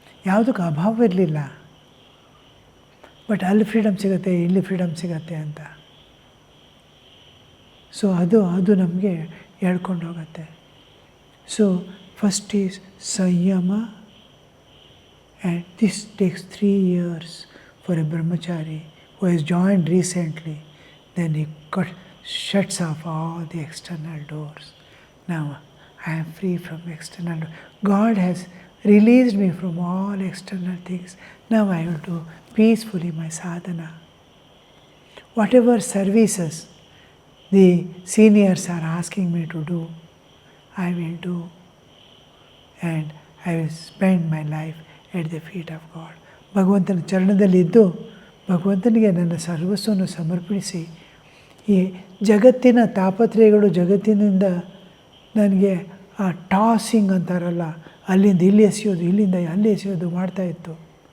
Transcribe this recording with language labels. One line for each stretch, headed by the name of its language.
Kannada: ಯಾವುದಕ್ಕೆ ಅಭಾವ ಇರಲಿಲ್ಲ, ಬಟ್ ಅಲ್ಲಿ ಫ್ರೀಡಮ್ ಸಿಗುತ್ತೆ, ಇಲ್ಲಿ ಫ್ರೀಡಮ್ ಸಿಗುತ್ತೆ ಅಂತ. ಸೊ ಅದು ನಮಗೆ ಹೇಳ್ಕೊಂಡು ಹೋಗುತ್ತೆ.
English: So first is ಸಂಯಮ, and this takes 3 years for a brahmachari who has joined recently. Then he shuts off all the external doors. Now I am free from external doors. God has released me from all external things. Now I will do peacefully my sadhana. Whatever services the seniors are asking me to do, I will do, and I will spend my life at the feet of God.
Kannada: ಭಗವಂತನ ಚರಣದಲ್ಲಿದ್ದು ಭಗವಂತನಿಗೆ ನನ್ನ ಸರ್ವಸ್ವವನ್ನು ಸಮರ್ಪಿಸಿ, ಈ ಜಗತ್ತಿನ ತಾಪತ್ರಯಗಳು, ಜಗತ್ತಿನಿಂದ ನನಗೆ ಆ tossing ಅಂತಾರಲ್ಲ, ಅಲ್ಲಿಂದ ಇಲ್ಲಿ ಎಸೆಯೋದು, ಇಲ್ಲಿಂದ ಅಲ್ಲಿ ಎಸೆಯೋದು ಮಾಡ್ತಾಯಿತ್ತು.